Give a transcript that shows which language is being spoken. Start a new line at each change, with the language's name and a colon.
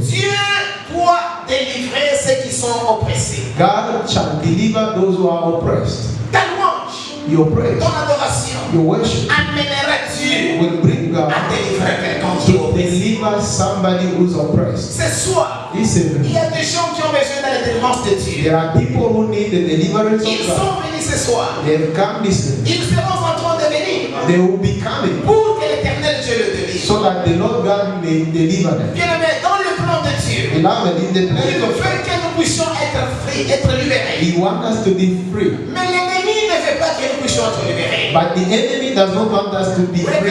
French: Dieu doit délivrer ceux qui sont oppressés.
English: God shall deliver those who are oppressed.
French: Ta louange,
English: Your praise,
French: ton adoration
English: your worship
French: amènera Dieu
English: will bring God
French: à délivrer quelqu'un qui est
English: to
French: oppressé.
English: deliver deliver somebody who's oppressed.
French: Ce soir,
English: Listen,
French: il y a des gens qui ont besoin de la délivrance de Dieu.
English: there are people who need the deliverance
French: Ils
English: of God.
French: sont venus ce soir.
English: They've come listening.
French: Ils seront en train de venir
English: They will be coming
French: pour que l'Éternel Dieu le délivre.
English: so that the Lord God may deliver them.
French: Bien-aimé, dans le plan de Dieu,
English: Beloved, in the
French: il
English: plan
French: veut
English: of God,
French: que nous puissions être
English: free,
French: être libérés.
English: He wants us to be free.
French: Mais l'ennemi ne veut pas que nous puissions être libérés.
English: But the enemy does not want us to be free.